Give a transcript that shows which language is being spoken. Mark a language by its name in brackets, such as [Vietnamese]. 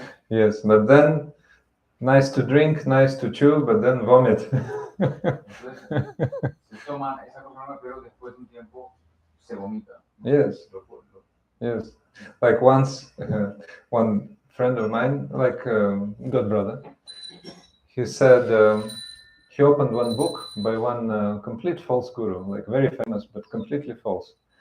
[English] Yes, but then nice to drink, nice to chew, but then vomit. [Spanish] Entonces, se toman esa cosa nueva, pero después de un tiempo se vomita. [English] Yes. Yes. Like once, one friend of mine, like good brother, he said he opened one book by one complete false guru, like very famous but completely false.